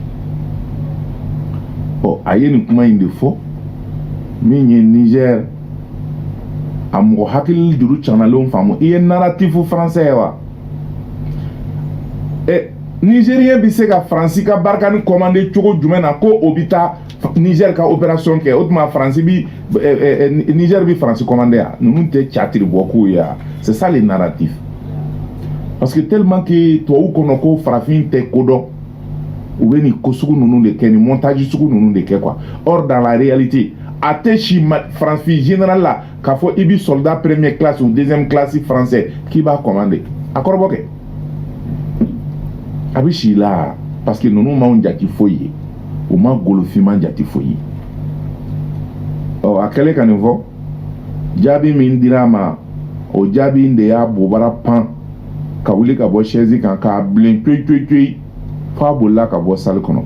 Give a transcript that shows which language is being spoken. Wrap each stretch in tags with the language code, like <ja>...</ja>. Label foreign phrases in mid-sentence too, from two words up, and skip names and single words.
<bm>Bon, aye ni kuma indi fo min ye Niger a mɔgɔ hakili juru canalenw faamu i ye</bm> <fr>narratif français</fr> <bm>wa Nigérien bi se ka Fransi ka barikani commandé cogo jumɛn na ko o bi taa Niger ka opération kɛ o tuma Fransi bi Niger bi Fransi commandé ya ninnu tɛ catiri bɔ k'o ye ya</bm> <fr>c'est ça le narratif parce que tellement que</fr> <bm>tubabu kɔnɔ ko farafin tɛ kodɔn</bm> <fr>ou bien</fr> <bm>ni kosugu nunu de kɛ ni montage sugu nunu de kɛ quoi.</bm> <fr>Or dans la réalité</fr> <bm>a tɛ si France général la k'a fɔ i bi</bm> <fr>soldat première classe ou deuxième classe français qui</fr> <bm>b'a commandé a kɔrɔbɔ kɛ a bi si la</bm> <fr>parce que</fr> <bm>nunu m'anw jati foyi ye u ma golofima jati foyi ye a kɛlen ka nin fɔ jaabi min dira ma o jaabi de y'a bobara pan ka wuli ka bɔ chaise kan k'a bilen coyi fa bolila ka bɔ salle kɔnɔ.</bm>